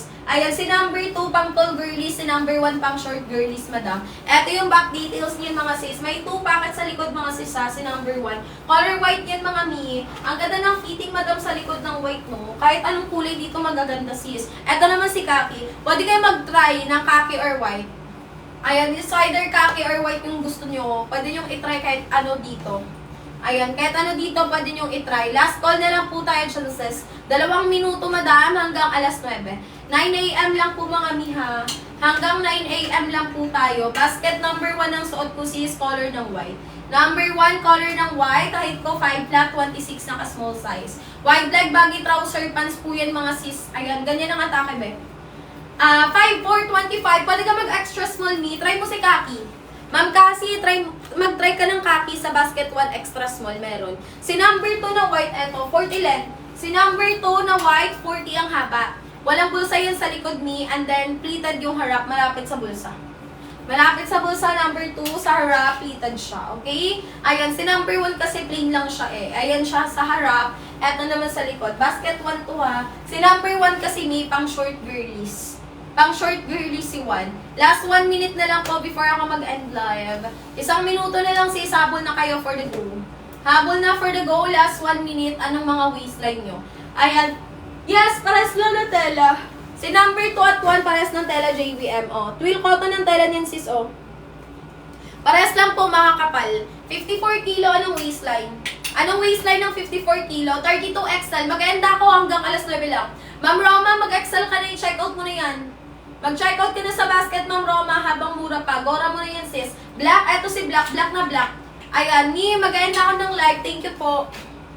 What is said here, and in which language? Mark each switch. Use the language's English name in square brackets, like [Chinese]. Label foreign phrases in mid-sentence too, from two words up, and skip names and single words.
[Filipino] Ayan, si number 2 pang [English] tall girlies, [Filipino] si number 1 pang [English] short girlies, [Filipino] madam. Ito yung [English] back details [Filipino] niyan mga sis. May 2 packet sa likod mga sis ha, si number 1. [English] Color white [Filipino] yan mga mi. Ang ganda ng fitting, madam, sa likod ng white mo. Kahit anong kulay dito magaganda sis. Ito naman si khaki. Pwede kayo mag-try ng [English] khaki or white. [Filipino] Ayan, [English] it's either khaki or white [Filipino] yung gusto nyo. Pwede nyo i-try kahit ano dito. Ayan, kahit ano dito, pwede nyo i-try. [English] Last call [Filipino] na lang po tayo, chances. 2 minuto, madam, hanggang alas 9. 9 a.m. lang po mga miha. Hanggang 9 a.m. lang po tayo. [English] Basket number [Filipino] 1 ang suot ko sis, color ng white. Number 1, color ng white. Height ko 5 flat, 26 naka [English] small size. Wide leg, baggy trouser, pants [Filipino] po yan mga sis. Ayan, ganyan ang atake, be. 5'4", 25. Pwede ka mag- [English] extra small knee. [Filipino] Try mo si Kaki. Ma'am Cassie, mag-try ka ng khaki sa basket 1 [English] extra small, [Filipino] meron. Si number 2 na white, eto, 40 length. Si number 2 na white, 40 ang haba. Walang bulsa yun sa likod ni, [English] and then pleated [Filipino] yung harap, malapit sa bulsa. Malapit sa bulsa, number 2, sa harap, pleated siya, okay? Ayan, si number 1 kasi plain lang siya eh. Ayan siya sa harap, eto naman sa likod. Basket 1 to ha. Si number 1 kasi may pang [English] short girlies. [Filipino] Pang [English] short girly [Filipino] si 1. [English] Last 1 minute [Filipino] na lang po before ako mag-end live. Isang minuto na lang sis, habol na kayo [English] for the go. [Filipino] Habol na [English] for the go, last 1 minute, [Filipino] anong mga waistline nyo? Ayan. Yes, pares lang na tela. Si number 2 at 1, pares ng tela JVM, oh. [English] Twill cotton [Filipino] ng tela niyan sis, oh. Pares lang po mga kapal. 54 kilo, anong waistline? Anong waistline ng 54 kilo? 32 XL. Mag-enda ako hanggang alas 9 lang. Ma'am Roma, mag-XL ka na, i-check out mo na yan. Mag-checkout ka na sa basket, Ma'am Roma, habang mura pa. Gora mo na yan, sis. Black, eto si Black, black na black. Ayan, mag-end ako ng live. [English] Thank you [Filipino] po.